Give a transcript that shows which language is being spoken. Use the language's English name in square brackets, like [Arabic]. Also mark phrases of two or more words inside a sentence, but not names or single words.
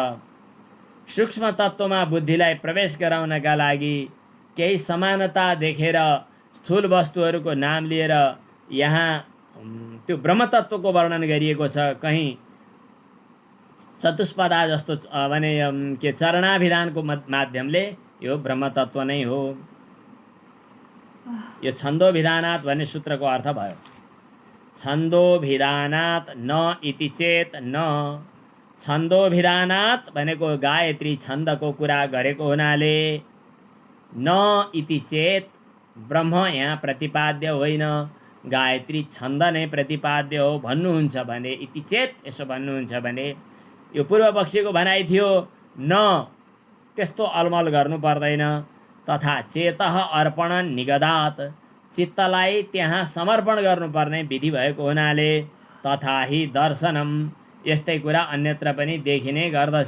[Nepali] सूक्ष्म तत्त्वमा बुद्धिलाई प्रवेश गराउनका लागि केही समानता देखेर स्थूल वस्तुहरूको नाम लिएर यहाँ त्यो ब्रह्म तत्त्वको वर्णन गरिएको छ। कहीँ चतुष्पदा जस्तो भने के चरणाभिधानको माध्यमले यो ब्रह्म तत्त्व नै हो। यो छन्दोभिधानात् भन्ने सूत्रको अर्थ भयो। [Sanskrit] छन्दोभिधानात् न इति चेत न, [Nepali] छन्दोभिधानात् भनेको गायत्री छन्दको कुरा गरेको हुनाले [Sanskrit] न इति चेत [Nepali] ब्रह्म यहाँ प्रतिपाद्य होइन, गायत्री छन्द नै प्रतिपाद्य हो भन्नुहुन्छ भने, इति चेत यसो भन्नुहुन्छ भने यो पूर्व पक्षीको भनाइ थियो। न त्यस्तो अलमल गर्नु पर्दैन। [Sanskrit] तथा चेतः अर्पण निगदात्, [Nepali] चित्तलाई त्यहाँ समर्पण गर्नुपर्ने विधि भएको हुनाले [Sanskrit] तथा हि दर्शनम, [Nepali] यस्तै कुरा अन्यत्र पनि देखिने गर्दछ।